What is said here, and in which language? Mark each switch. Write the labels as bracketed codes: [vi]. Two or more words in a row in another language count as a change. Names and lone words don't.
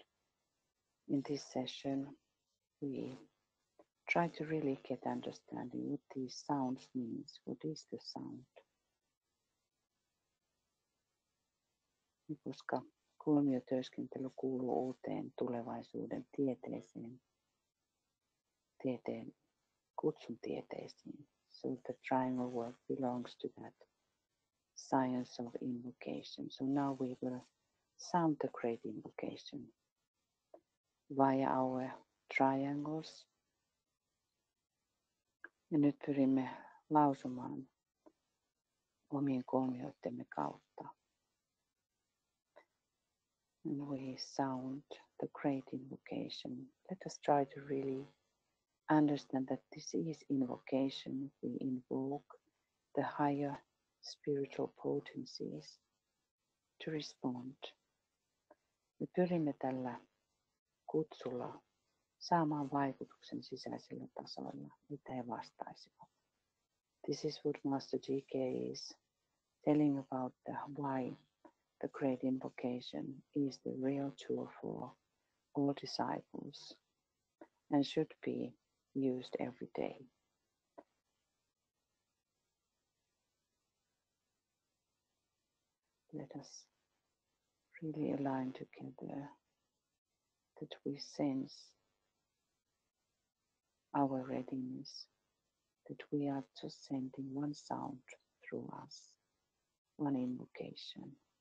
[en] In this session, we try to really get understanding what these sounds means. What is the sound? [fi] Koska kolmiotyöskentely kuuluu uuteen tulevaisuuden tieteen kutsun tieteisiin. [en] So the triangle work belongs to that science of invocation. So now we will sound the great invocation via our triangles. [fi] Ja nyt pyrimme lausumaan omien kolmioittemme kautta. [en] And we sound the great invocation. Let us try to really understand that this is invocation. We invoke the higher spiritual potencies to respond. [fi] Me pyrimme tällä kutsulla saamaan vaikutuksen sisäisillä tasoilla, mitä he vastaisivat. [en] This is what Master GK is telling about why the great invocation is the real tool for all disciples and should be used every day. Let us really align together that we sense our readiness, that we are just sending one sound through us, one invocation.